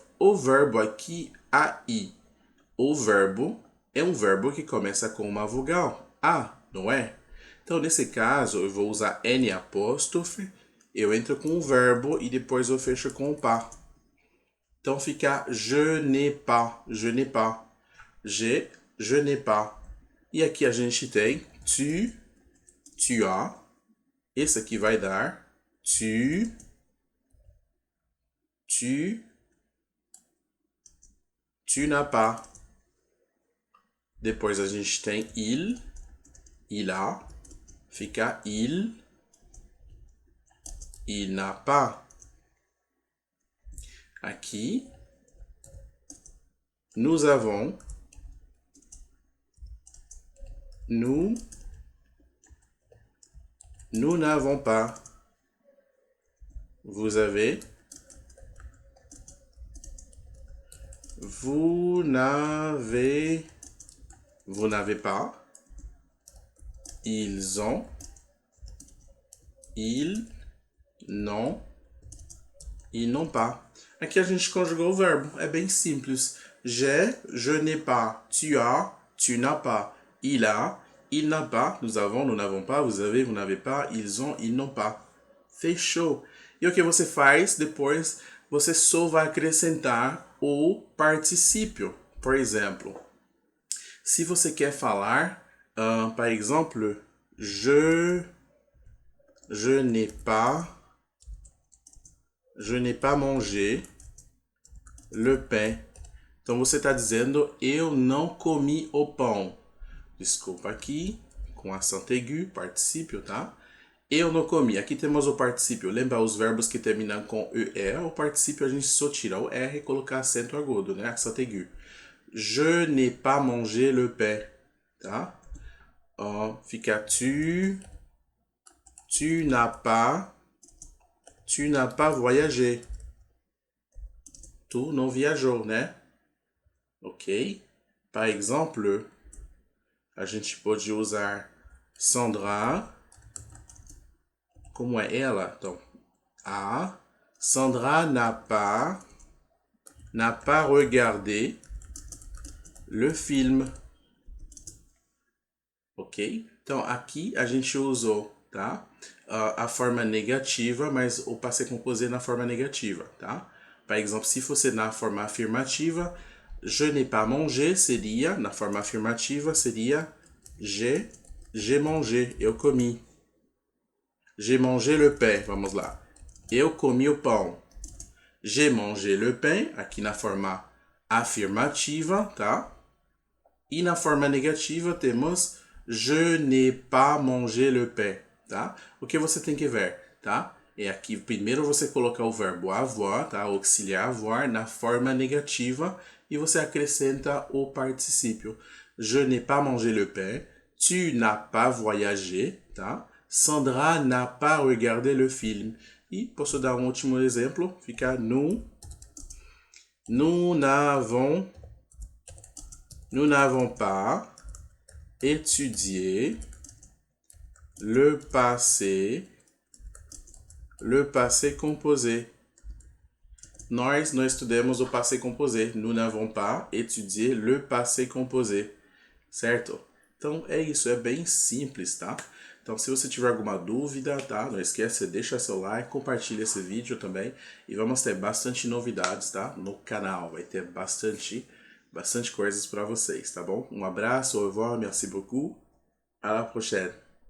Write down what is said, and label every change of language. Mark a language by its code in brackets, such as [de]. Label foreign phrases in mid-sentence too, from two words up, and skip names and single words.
[pt] O verbo aqui, AI, o verbo é um verbo que começa com uma vogal, A, não é? Então, nesse caso, eu vou usar N apóstrofe, eu entro com o verbo e depois eu fecho com o pas. Então fica [fr] je n'ai pas, je n'ai pas. Je n'ai pas. [pt] E aqui a gente tem [fr] tu as. [pt] Esse aqui vai dar [fr] tu n'as pas. [pt] Depois a gente tem [fr] il a. Fica il n'a pas. Aqui, nous avons, nous n'avons pas. Vous avez, vous n'avez pas. Ils ont, ils n'ont pas. [pt] Aqui a gente conjugou o verbo, é bem simples. [fr] J'ai, je n'ai pas. Tu as, tu n'as pas. Il a, il n'a pas. Nous avons, nous n'avons pas. Vous avez, vous n'avez pas. Ils ont, ils n'ont pas. [pt] Fechou. E o que você faz depois? Você só vai acrescentar o particípio. Por exemplo, se você quer falar, [fr] par exemple, je n'ai pas mangé le pain. [pt] Então você está dizendo, eu não comi o pão. Desculpa aqui, com acento aigu, particípio, tá? Eu não comi. Aqui temos o particípio. Lembra os verbos que terminam com ER? O particípio a gente só tira o R e colocar acento agudo, né? Acento aigu. [fr] Je n'ai pas mangé le pain, [pt] tá? [fr] Fica tu n'as pas voyagé. [pt] Tu não viajou, né? Ok? [fr] Par exemple, [pt] a gente pode usar Sandra. Como é ela? Então, [fr] Sandra n'a pas regardé le film. [pt] Ok? Então, aqui a gente usou, tá? A forma negativa, mas o [fr] passé composé [pt] na forma negativa, tá? Por exemplo, se fosse na forma afirmativa, [fr] je n'ai pas mangé [pt] seria, na forma afirmativa, seria [fr] j'ai mangé, [pt] eu comi. [fr] J'ai mangé le pain, [pt] vamos lá. Eu comi o pão. [fr] J'ai mangé le pain, [pt] aqui na forma afirmativa, tá? E na forma negativa temos [fr] je n'ai pas mangé le pain, [pt] tá? O que você tem que ver, tá? É aqui, primeiro você coloca o verbo avoir, tá? O auxiliar avoir na forma negativa e você acrescenta o particípio. [fr] Je n'ai pas mangé le pain, tu n'as pas voyagé, tá? Sandra n'a pas regardé le film. [pt] E posso dar um último exemplo, fica [fr] nous n'avons pas étudié le passé composé. [pt] Nós não estudamos o [fr] passé composé. Nous n'avons pas étudié le passé composé. [pt] Certo? Então é isso, é bem simples, tá? Então se você tiver alguma dúvida, tá? Não esqueça, deixa seu like, compartilha esse vídeo também. E vamos ter bastante novidades, tá? No canal, vai ter bastante coisas para vocês, tá bom? Um abraço, [fr] au revoir, merci beaucoup. À la prochaine.